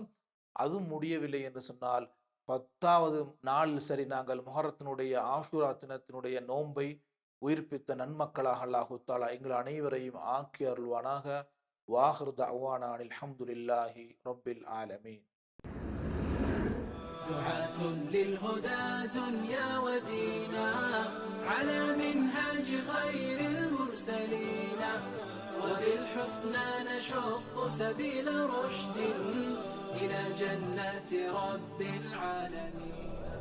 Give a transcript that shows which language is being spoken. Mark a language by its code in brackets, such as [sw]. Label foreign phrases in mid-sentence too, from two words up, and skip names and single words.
[ta] அதுவும் முடியவில்லை என்று சொன்னால் 10வது நாளில் சரி நாங்கள் முஹர்ரத்தினுடைய ஆஷுரா தினத்தினுடைய நோன்பை உயிர்ப்பித்த நன்மக்களாக [ar] الله تعالى [ta] எங்கள் அனைவரையும் ஆக்கி அருள்வானாக. [ar] وآخر دعوانا الحمد لله رب العالمين. دعاة للهدى دنيا ودينا على منهاج خير المرسلين وبالحسنى نشق سبيل رشد إلى جنات رب العالمين.